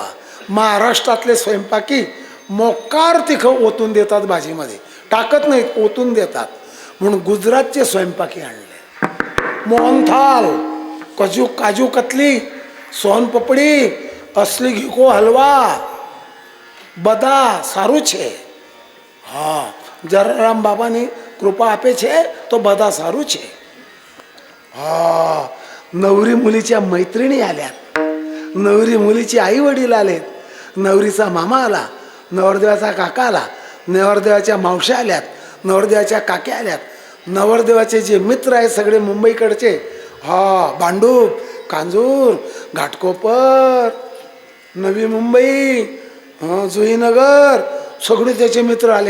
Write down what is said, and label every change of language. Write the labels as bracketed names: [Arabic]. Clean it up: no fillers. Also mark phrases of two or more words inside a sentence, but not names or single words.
[Marathi] महाराष्ट्रातले स्वयंपाकी मोकार तिखं ओतून देतात भाजीमध्ये, टाकत नाहीत, ओतून देतात. म्हणून गुजरातचे स्वयंपाकी आणले. मोहनथाल, काजू कतली, सोनपपडी, [Hindi] असली घिको हलवा, [Gujarati] બધા સારું છે. જલારામ બાબાની કૃપા આપે છે તો બધા સારું છે. [Marathi] नवरी मुलीच्या मैत्रिणी आल्यात, नवरी मुलीचे आई वडील आलेत, नवरीचा मामा आला, नवरदेवाचा काका आला, नवरदेवाच्या मावश्या आल्यात, नवरदेवाच्या काक्या आल्यात, नवरदेवाचे जे मित्र आहेत सगळे मुंबईकडचे, भांडूप, कांजूर, घाटकोपर, नवी मुंबई, जुईनगर, सगळे त्याचे मित्र आले.